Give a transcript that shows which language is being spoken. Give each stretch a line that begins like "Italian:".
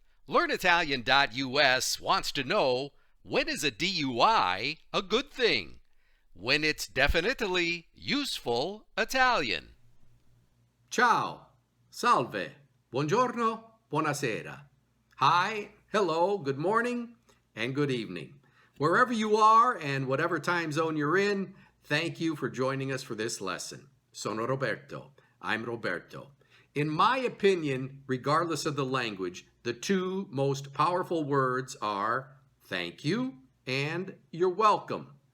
English: LearnItalian.us wants to know, when is a DUI a good thing? When it's definitely useful Italian.
Italian: Ciao, salve, buongiorno, buonasera.
English: Hi, hello, good morning, and good evening. Wherever you are and whatever time zone you're in, thank you for joining us for this lesson.
Italian: Sono Roberto.
English: I'm Roberto. In my opinion, regardless of the language, the two most powerful words are thank you and you're welcome.